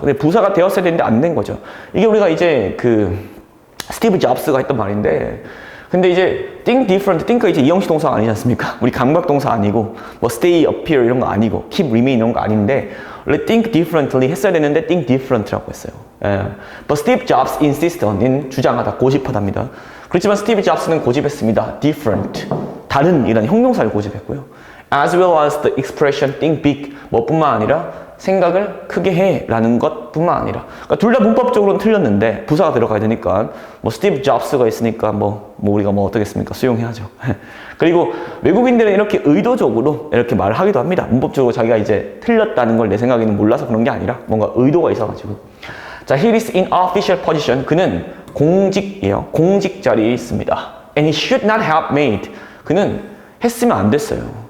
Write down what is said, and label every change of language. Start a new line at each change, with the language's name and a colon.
Korean: 근데 부사가 되었어야 되는데 안 된 거죠. 이게 우리가 이제 그 스티브 잡스가 했던 말인데 근데 이제
English: think different,
Korean: think가 이제 이형식 동사가 아니지 않습니까? 우리 감각 동사 아니고 뭐 stay, appear 이런 거 아니고 keep, remain 이런 거 아닌데 원래
English: think differently
Korean: 했어야 되는데 think different라고 했어요.
English: But Steve Jobs insisted on
Korean: 주장하다, 고집하답니다. 그렇지만 스티브 잡스는 고집했습니다. different, 다른 이라는 형용사를 고집했고요.
English: as well as the expression think big
Korean: 뭐뿐만 아니라 생각을 크게 해 라는 것뿐만 아니라 그러니까 둘 다 문법적으로는 틀렸는데 부사가 들어가야 되니까 뭐 스티브 잡스가 있으니까 뭐 우리가 뭐 어떻겠습니까? 수용해야죠. 그리고 외국인들은 이렇게 의도적으로 이렇게 말을 하기도 합니다. 문법적으로 자기가 이제 틀렸다는 걸 내 생각에는 몰라서 그런 게 아니라 뭔가 의도가 있어가지고 자,
English: he is in official position
Korean: 그는 공직이에요. 공직 자리에 있습니다.
English: and he should not have made
Korean: 그는 했으면 안 됐어요.